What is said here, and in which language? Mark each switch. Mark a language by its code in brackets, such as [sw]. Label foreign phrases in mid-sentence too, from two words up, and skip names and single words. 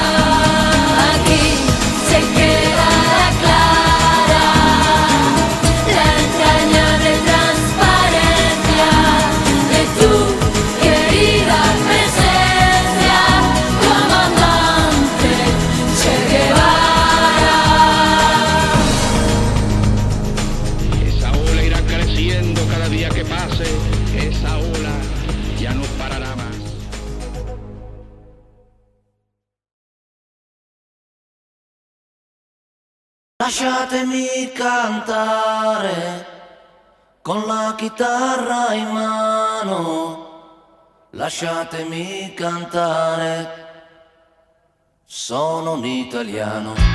[es] Aquí se queda la clara, la entrañable transparencia de tu querida presencia, comandante Che Guevara. Esa ola irá creciendo cada día que pase, esa ola ya no parará más. [it] Lasciatemi cantare con la chitarra in mano, lasciatemi cantare, sono un italiano.